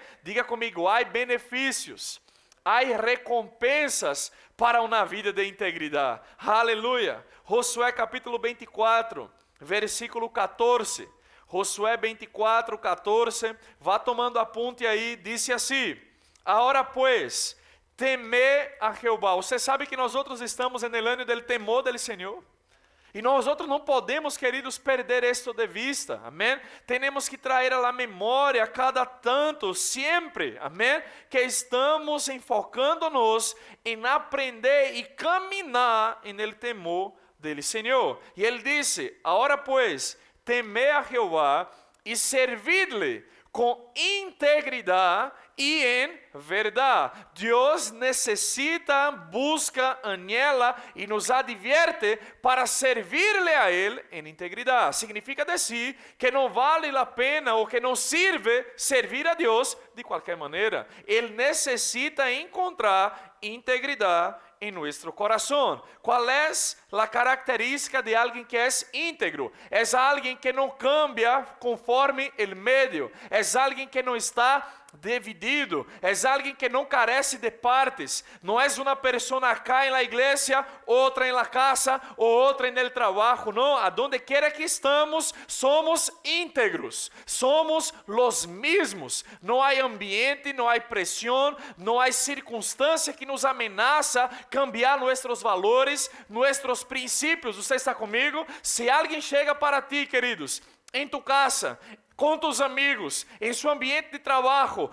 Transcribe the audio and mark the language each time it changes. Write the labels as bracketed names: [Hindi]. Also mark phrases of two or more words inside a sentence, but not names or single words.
[Portuguese] Diga comigo, há benefícios, há recompensas para uma vida de integridade. Aleluia! Josué capítulo 24, versículo 14. Josué 24, 14. Vá tomando apunte aí, disse assim: agora pues, temer a Jeová. Você sabe que nós outros estamos [Spanish] en el año del temor del [Portuguese] Senhor. E nós outros não podemos, queridos, perder isto de vista. Amém? Temos que trazer [Spanish] a la [Portuguese] memória cada tanto, sempre. Amém? Que estamos enfocando-nos em aprender e caminhar [Spanish] en el temor del [Portuguese] Senhor. E ele disse: agora pues, temer a Jeová e servirle com integridade e em verdade. Deus necessita, busca, anhela e nos advierte para servirle a Ele em integridade. Significa dizer que não vale a pena ou que não sirve servir a Deus de qualquer maneira. Ele necessita encontrar integridade em nosso coração. Qual é a característica de alguém que é íntegro? É alguém que não cambia conforme o meio. É alguém que não está dividido. É alguém que não carece de partes. Não é uma pessoa acá em la igreja, outra em la casa, ou outra em [Spanish] el trabajo. [Portuguese] Não, aonde quiera que estamos, somos íntegros. [Spanish] Somos los mismos. [Portuguese] Não há ambiente, não há pressão, não há circunstância que nos ameaça cambiar nossos valores, nossos princípios. Você está comigo? Se alguém chega para ti, queridos, em tu casa, com tus amigos, em seu ambiente de trabalho,